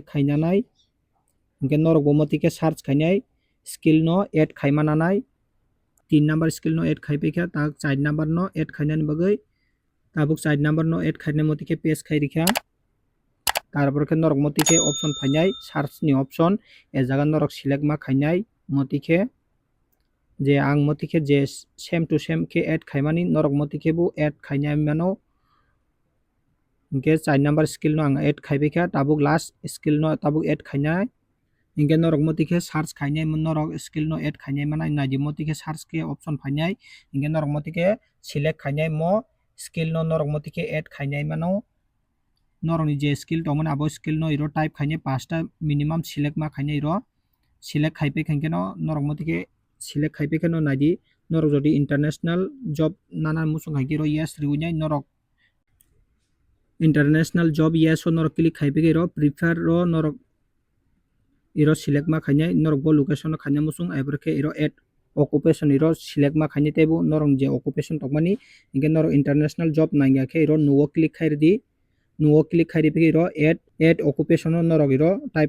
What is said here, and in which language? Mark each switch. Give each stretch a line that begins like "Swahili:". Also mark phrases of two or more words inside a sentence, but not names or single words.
Kok Borok: khainanai hingke norok bo moti khe search khainai skill no add khaimananai 3 number skill no add khaipikha tak 4 number no add khainani bagui tabuk 4 number no add khainai moti khe paste khairikha tarpor khe norok moti khe option phainai search ni option e jaga norok select ma khainai moti khe je ang moti khe je
English: same to same
Kok Borok: khe add khaimani norok moti khe bo add khainai mano hingke 4 number skill no ang add khaipikha tabuk last skill no tabuk add khainai hingke norok moti khe search khainai norok skill no add khainai manai naidi moti khe search khe option phainai hingke norok moti khe select khainai mo skill no norok moti khe add khainai mano norok ni je skill tongmani abo skill no iro type khainai 5 ta minimum select ma khainai iro select khaipikha hingke no norok moti khe select khaipikha no naidi norok jodi
English: international job
Kok Borok: nana musung haikhe iro yes riwinai norok
English: international job yes
Kok Borok: o norok click khaipikha iro prefer ro norok iro select ma khainai norok bo location no khainai musung aibor khe iro
English: add occupation
Kok Borok: iro select ma khainai teibo norok je occupation tongmani hingke norok
English: international job
Kok Borok: naingya khe iro nuo click khairdi nuo click khairipi iro
English: add occupation
Kok Borok: no norok iro type